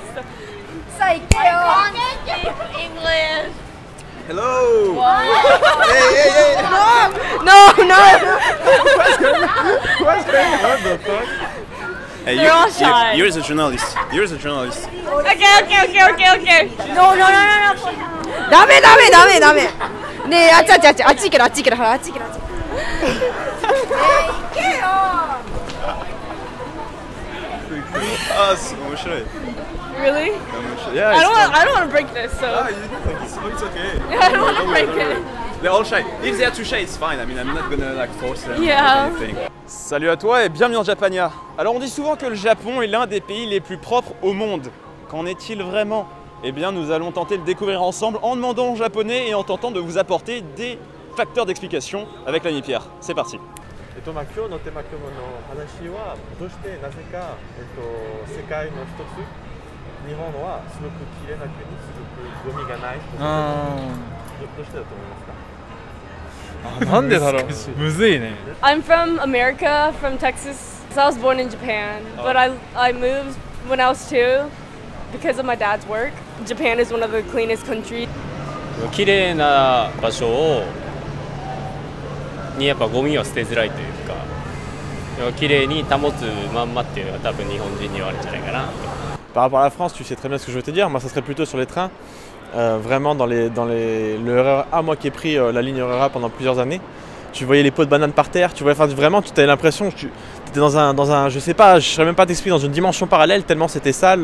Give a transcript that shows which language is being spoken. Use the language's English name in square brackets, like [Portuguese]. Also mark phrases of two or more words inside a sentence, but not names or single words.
[English] stuff. Saikeo. English. Hello. What? Hey. No. What the fuck? Hey, They're all shy. you're the journalist. You're the journalist. Okay. No. [Japanese] ダメ。ねえ、あっち行けろ。行けよ。 [French] Ah, c'est memory. [English] Really? Yeah. I don't want to break this, so. Ah, it's okay. I don't want to break it. They're all shy. If they are too shy, it's fine. I mean, I'm not gonna like force them. Yeah. Or anything. [French] Salut à toi et bienvenue en Japania. Alors on dit souvent que le Japon est l'un des pays les plus propres au monde. Qu'en est-il vraiment? Eh bien nous allons tenter de découvrir ensemble en demandant aux Japonais et en tentant de vous apporter des facteurs d'explication avec l'ami Pierre. C'est parti. [Japanese] 今日のテーマ今日の話はどうしてなぜか、世界の一つ日本はすごく綺麗な国、すごくゴミがない。どうしてだと思いますか？なんでだろう。むずいね。 [English] I'm from America, from Texas. So I was born in Japan, but I moved when I was 2 because of my dad's work. Japan is one of the cleanest countries. [Japanese] 綺麗な場所にやっぱゴミを捨てづらいというか、綺麗に保つまんまっていうのが多分日本人にはあるんじゃないかな。 [French] Par rapport à la France, tu sais très bien ce que je veux te dire. Moi, ça serait plutôt sur les trains. Vraiment le RER-A, moi qui ai pris la ligne RER-A pendant plusieurs années, tu voyais les pots de bananes par terre, tu voyais, vraiment, tu avais l'impression que tu étais dans un, je sais pas, je ne saurais même pas t'expliquer, dans une dimension parallèle tellement c'était sale.